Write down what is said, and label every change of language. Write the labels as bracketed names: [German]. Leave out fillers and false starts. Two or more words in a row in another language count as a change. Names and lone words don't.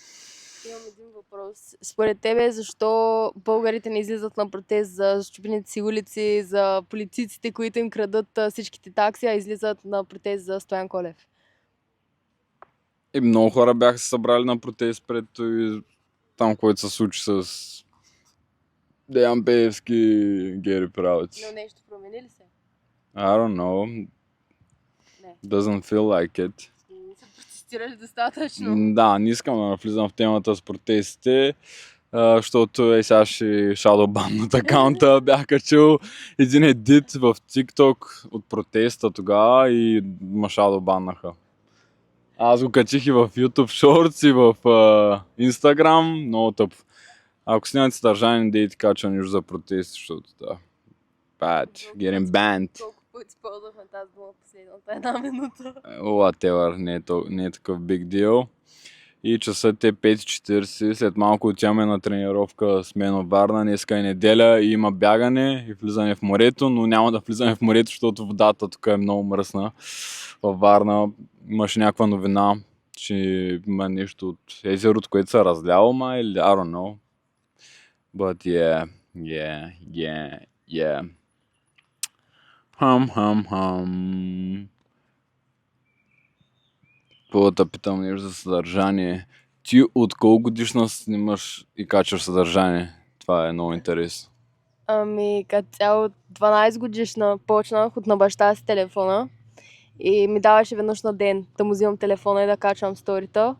[Bulgarian] Според тебе, защо българите не излизат на протест за счупените си улици, за политиците, които им крадат всичките такси, а излизат на протест за Стоян Колев? И много хора бяха се събрали на протест пред там, което се случи с Деян Пеевски, Гери Правец. Но нещо промени ли се? [English] I don't know. [Bulgarian] Не. [English] Doesn't feel like it. [Bulgarian] Не са протестирали достатъчно. Да, не искам да навлизам в темата с протестите, защото сега ще shadowban акаунта. Бях качил един едит в TikTok от протеста тогава и ма shadowbanнаха. Аз го качих и в YouTube Shorts и в Instagram, много тъп. Ако снимате съдържание, не дейте качва нищо за протести, защото да. [English] Bad, getting banned. [Bulgarian] Колко пъти ползвахме тази дума последната една минута. Whatever, не е такъв [English] big deal. [Bulgarian] И часът е 5:40, след малко отиваме на тренировка с мен в Варна, днеска е неделя и има бягане и влизане в морето, но няма да влизаме в морето, защото водата тук е много мръсна. Във Варна имаше някаква новина, че има нещо от езерото, което се разлява, или [English] I don't know. But yeah. Хам. [Bulgarian] Какво да питам нещо за съдържание? Ти от колко годишна снимаш и качваш съдържание? Това е много интересно. Ами, като цяло 12 годишна почнах от на баща си телефона и ми даваше веднъж на ден да му взимам телефона и да качвам сторита.